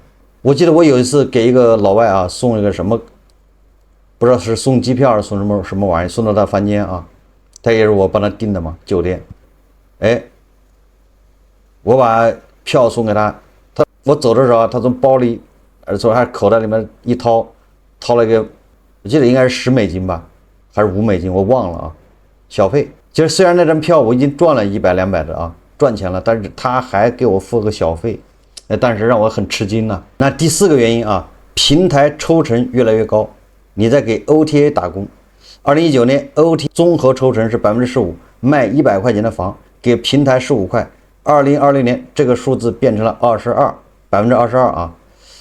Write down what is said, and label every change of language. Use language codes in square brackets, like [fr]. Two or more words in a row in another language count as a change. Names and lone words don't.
[zh] 我記得我有一次給一個老外啊送一個什麼，不知道是送機票送什麼玩意，送到他房間啊，他也是我幫他訂的嘛，酒店。哎，我把票送給他，我走的時候他從包裡，从他口袋裡面一掏了一個，我記得應該是$10吧。還是$5，我忘了啊，小費。其實雖然那張票我已經賺了100、200的啊，賺錢了，但是他還給我付個小費，但是讓我很吃驚呢。那第4個原因啊，平台抽成越來越高，你在給 OTA 打工。2019年 OTA 綜合抽成是15%，賣100塊錢的房給平台15塊。2020年這個數字變成了22%啊。